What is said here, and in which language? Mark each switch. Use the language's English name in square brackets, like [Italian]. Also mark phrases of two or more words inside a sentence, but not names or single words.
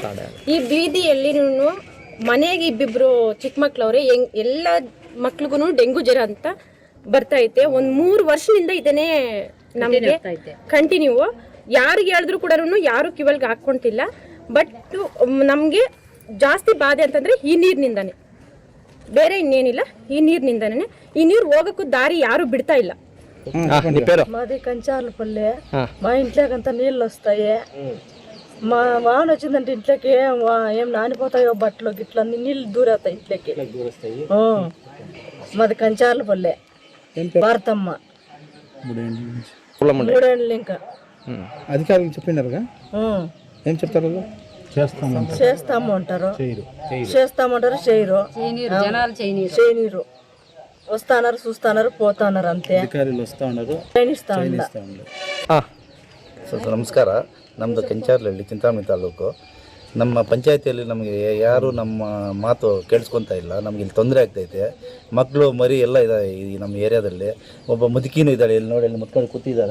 [Kannada] ಈ ಬೀದಿಯಲ್ಲಿ ಮನೆಗೆ ಇಬ್ಬಿಬ್ರು ಚಿಕ್ಕ ಮಕ್ಕಳವ್ರೆ, ಎಲ್ಲ ಮಕ್ಳಿಗೂ ಡೆಂಗು ಜ್ವರ ಅಂತ ಬರ್ತೈತೆ. ಒಂದು 3 ವರ್ಷದಿಂದ ಇದನ್ನೇ ನಮಗೆ ಕಂಟಿನ್ಯೂ. ಯಾರಿಗೆ ಹೇಳಿದ್ರು ಕೂಡ ಯಾರು ಕಿವಲ್ಗೆ ಹಾಕ್ಕೊಂತಿಲ್ಲ. ಬಟ್ ನಮಗೆ ಜಾಸ್ತಿ ಬಾಧೆ ಅಂತಂದ್ರೆ ಈ ನೀರಿನಿಂದಾನೆ, ಬೇರೆ ಇನ್ನೇನಿಲ್ಲ. ಈ ನೀರಿನಿಂದಾನೆ. ಈ ನೀರು ಹೋಗಕ್ಕೂ ದಾರಿ ಯಾರು బిడతా ಇಲ್ಲ. [Telugu] మాది కంచార్లపల్లె. మా ఇంట్లోకంతా నీళ్ళు వస్తాయి. మా వాన వచ్చిందంటే ఇంట్లోకి ఏం నానిపోతాయో బట్టలు గిట్ల నీళ్ళు దూరతాయి ఇంట్లోకి. మాది కంచార్లపల్లె. భారతమ్మ. 3 ఏళ్ళు ఇంకా. అధికారులు చెప్పినారుగా, ఏం చెప్తారు? చేస్తాము అంటారు, చేయరు. చేయనీరు. వస్తానారు, చూస్తానారు, పోతానారు, అంతే. అధికారులు వస్తా ఉన్నారు, [Kannada] ನಮಸ್ಕಾರ. ನಮ್ಮದು ಕೆಂಚಾರ್ಲಹಳ್ಳಿ, ಚಿಂತಾಮಣಿ ತಾಲೂಕು. ನಮ್ಮ ಪಂಚಾಯತಿಯಲ್ಲಿ ನಮಗೆ ಯಾರು ನಮ್ಮ ಮಾತು ಕೇಳಿಸ್ಕೊತಾ ಇಲ್ಲ. ನಮ್ಗೆ ಇಲ್ಲಿ ತೊಂದರೆ ಆಗ್ತೈತೆ. ಮಕ್ಕಳು ಮರಿ ಎಲ್ಲ ಇದ್ದಾರೆ ಈ ನಮ್ಮ ಏರಿಯಾದಲ್ಲಿ. ಒಬ್ಬ ಮುದುಕಿನೂ ಇದ್ದಾಳೆ, ಇಲ್ಲಿ ನೋಡಿ, ಇಲ್ಲಿ ಮುತ್ಕೊಂಡು ಕೂತಿದ್ದಾರೆ.